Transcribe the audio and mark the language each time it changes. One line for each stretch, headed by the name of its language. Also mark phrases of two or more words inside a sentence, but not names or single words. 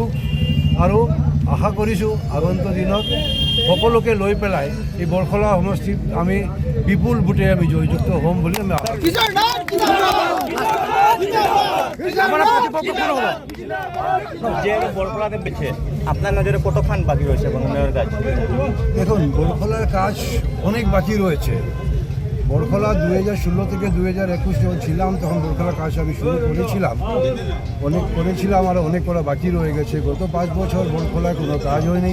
Assamese: আৰু আশা কৰিছোঁ আগন্তুক দিনত সকলোকে লৈ পেলাই এই বৰখলা সমষ্টিত আমি বিপুল ভোটে আমি জয়যুক্ত হ'ম বুলি আমি আশা কৰিছোঁ।
Bangla: বরখলাতে বেছে আপনার নজরে কতখান বাকি রয়েছে মেয়র কাজ? দেখুন, বরখলার কাজ অনেক বাকি রয়েছে। বরখলা 2016 থেকে 2021 যখন ছিলাম তখন বরখলার কাজ আমি শুরু করেছিলাম আর অনেক করা বাকি রয়ে গেছে। গত 5 বছর বরখলায় কোনো কাজ হয়নি।